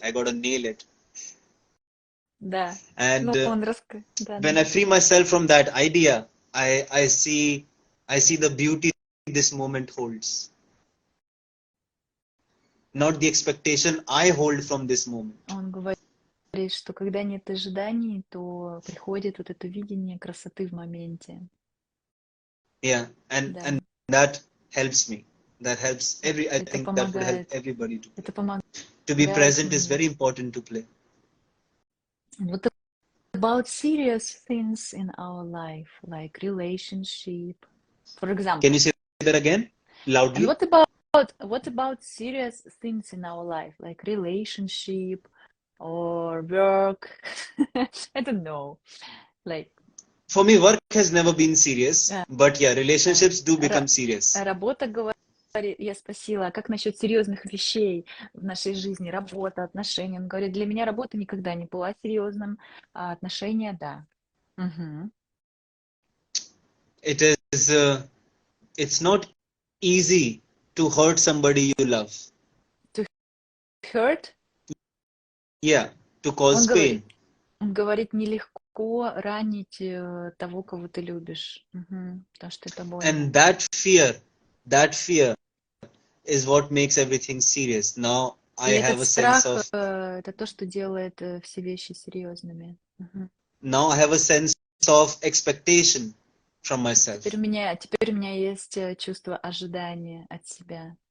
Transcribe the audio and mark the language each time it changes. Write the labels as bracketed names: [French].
[English] I gotta nail it. [Russian] Да. [English] And [Russian] Да, [English] when I free myself from that idea, I see the beauty this moment holds. Not the expectation I hold from this moment. [Russian] Он говорит, что когда нет ожиданий, то приходит вот это видение красоты в моменте. [English] Yeah, and that helps me. That helps I think that would help everybody to be present is very important to play. What about serious things in our life, like relationship, for example? Can you say that again loudly? And what about serious things in our life, like relationship or work? I don't know, like. For me, work has never been serious, but yeah, relationships do become serious. [Russian] Работа, я спросила, а как насчет серьезных вещей в нашей жизни, работа, отношения? Он говорит, для меня работа никогда не была серьезным, а отношения, да. Угу. [English] It's not easy to hurt somebody you love. To hurt? Yeah, to cause pain. [Russian] Он говорит, нелегко ранить того, кого ты любишь. Потому что это больно. [English] And that fear is what makes everything serious. Now I [Russian] И [English] have [Russian] этот [English] a sense [Russian] страх, [English] of [Russian] это то, что делает все вещи серьезными. [English] now I have a sense of expectation from myself. [Russian] Теперь у меня есть чувство ожидания от себя.